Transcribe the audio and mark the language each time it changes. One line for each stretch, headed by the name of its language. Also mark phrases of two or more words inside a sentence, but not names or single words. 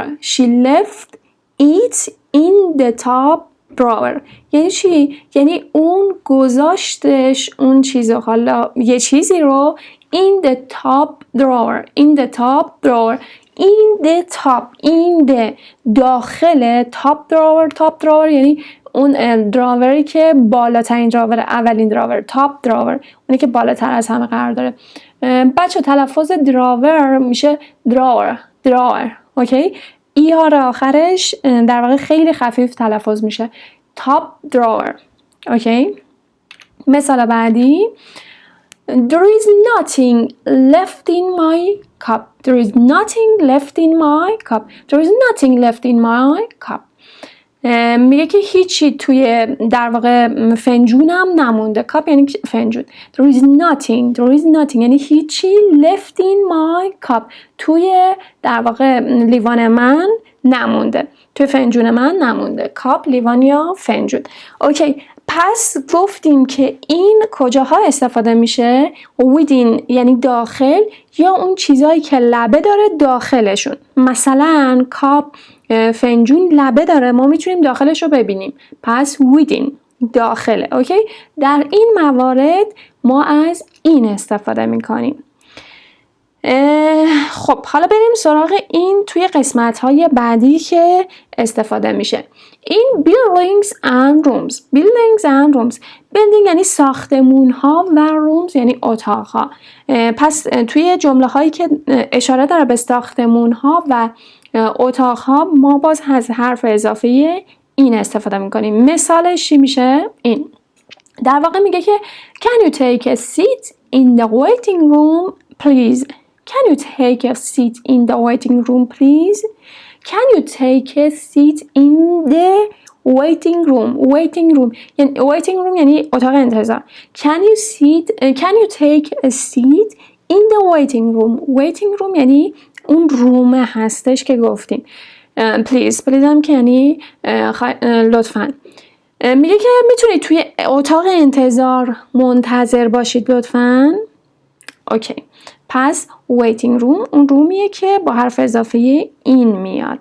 English: She left it in the top drawer.
Persian: یعنی چی؟ یعنی اون گذاشتش اون چیزو حالا یه چیزی رو
English: in the top drawer. In the top drawer. In the top. In the داخل top drawer. Top drawer
Persian: یعنی اون دراوری که بالاترین دراور اولین دراور
English: top drawer
Persian: اونی که بالاتر از همه قرار داره. بچه تلفظ دراور میشه دراور اوکی ای ها را آخرش در واقع خیلی خفیف تلفظ میشه
English: top drawer
Persian: اوکی. مثال بعدی
English: There is nothing left in my cup. There is nothing left in my cup. There is nothing left in my cup.
Persian: میگه که هیچی توی در واقع فنجونم نمونده. کاپ یعنی فنجون.
English: There is nothing
Persian: یعنی هیچی
English: left in my cup
Persian: توی در واقع لیوان من نمونده. توی فنجون من نمونده. کاپ لیوان یا فنجون. اوکی پس گفتیم که این کجاها استفاده میشه؟ within یعنی داخل یا اون چیزایی که لبه داره داخلشون. مثلا کاپ فنجون لبه داره ما میتونیم داخلش رو ببینیم پس within داخله اوکی. در این موارد ما از این استفاده میکنیم. خب حالا بریم سراغ این توی قسمت های بعدی که استفاده میشه. این
English: buildings and rooms. buildings and rooms.
Persian: building یعنی ساختمون ها و rooms یعنی اتاق ها. پس توی جمله هایی که اشاره داره به ساختمون ها و اتاق ها ما باز از حرف اضافه این استفاده میکنیم. مثالش چی میشه؟ این در واقع میگه که
English: Can you take a seat in the waiting room please? Can you take a seat in the waiting room please? Can you take a seat in the waiting room? waiting room
Persian: یعنی اتاق انتظار.
English: Can you take a seat in the waiting room? waiting room
Persian: یعنی اون روم هستش که گفتیم. please هم که یعنی لطفاً. میگه که میتونید توی اتاق انتظار منتظر باشید لطفاً. اوکی پس
English: waiting room
Persian: اون رومیه که با حرف اضافه این میاد.